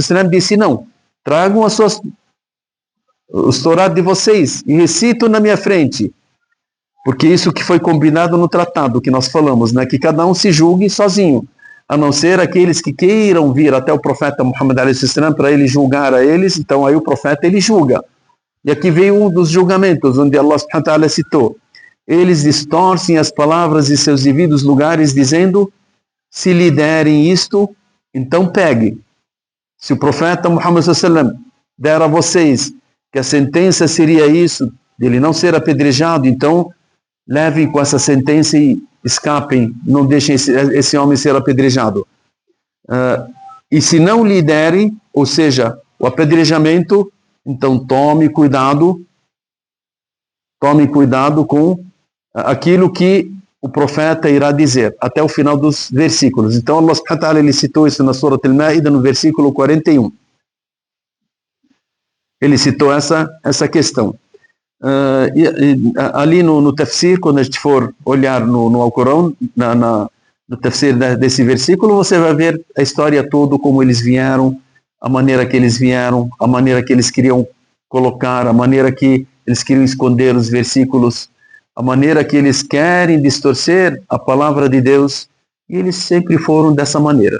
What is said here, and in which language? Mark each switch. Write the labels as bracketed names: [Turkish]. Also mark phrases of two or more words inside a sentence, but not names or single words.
[Portuguese] disse, não, tragam os Torá de vocês e recitam na minha frente. Porque isso que foi combinado no tratado que nós falamos, né? Que cada um se julgue sozinho, a não ser aqueles que queiram vir até o profeta Muhammad a.s. para ele julgar a eles, então aí o profeta ele julga. E aqui veio um dos julgamentos, onde Allah [Arabic] سبحانه وتعالى [Portuguese] citou. Eles distorcem as palavras de seus devidos lugares, dizendo, se lhe derem isto, então pegue. Se o profeta Muhammad sallallahu der a vocês que a sentença seria isso, dele não ser apedrejado, então levem com essa sentença e escapem, não deixem esse homem ser apedrejado. E se não lhe derem, ou seja, o apedrejamento, então tome cuidado com aquilo que o profeta irá dizer, até o final dos versículos. Então Allah [Arabic] سبحانه وتعالى [Portuguese] ele citou isso na Surah Al-Ma'idah, no versículo 41. Ele citou essa questão. Ali no tafsir, quando a gente for olhar no Alcorão, no tafsir desse versículo, você vai ver a história toda, como eles vieram, a maneira que eles vieram, a maneira que eles queriam colocar, a maneira que eles queriam esconder os versículos, a maneira que eles querem distorcer a palavra de Deus, e eles sempre foram dessa maneira.